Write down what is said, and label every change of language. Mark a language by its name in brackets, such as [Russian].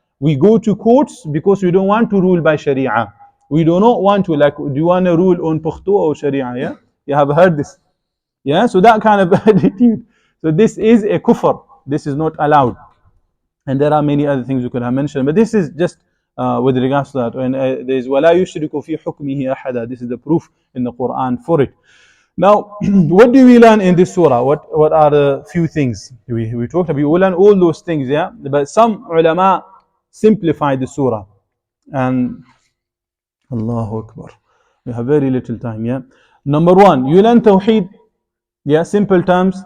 [English] We go to courts because we don't want to rule by Sharia. We do not want to, like, do you want to rule on Pashto or Sharia, yeah? You have heard this, yeah? So that kind of attitude. So this is a kufr. This is not allowed. And there are many other things we could have mentioned, but this is just with regards to that. And there is [Arabic] وَلَا يُشْرِكُ فِي حُكْمِهِ أَحَدًا. [English] This is the proof in the Quran for it. Now, what do we learn in this surah? What are the few things we talked about? We learn all those things, yeah? But some ulama simplify the surah. And Allahu Akbar. We have very little time, yeah? Number one, you learn tawheed, yeah, simple terms.